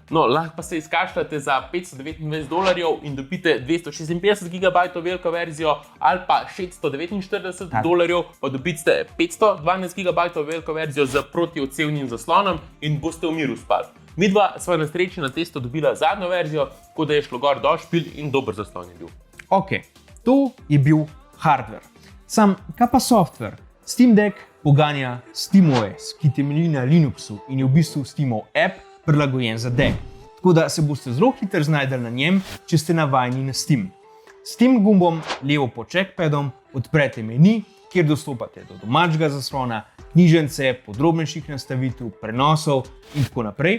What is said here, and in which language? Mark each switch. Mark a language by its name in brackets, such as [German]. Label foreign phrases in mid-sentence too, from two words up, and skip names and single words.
[Slovenian] No, lahko pa se izkašljate za $529 in dobite 256 GB veliko verzijo ali pa $649 pa dobite 512 GB veliko verzijo z protiodsevnim zaslonom in boste v miru spali. Midva sva na sreči na testu dobila zadnjo verzijo, tako da je šlo gor do špil in dober zaslon je bil. Ok, to je bil hardware. Sam, kaj pa software? Steam Deck poganja SteamOS, ki temelji na Linuxu in je v bistvu Steamov app prilagojen za Deck. Tako da se boste zelo hitro znajdeli na njem, če ste navajeni na Steam. S tem gumbom levo pod trackpadom odprete meni, kjer dostopate do domačega zaslona, knjižnice, podrobnejših nastavitev, prenosov in tako naprej.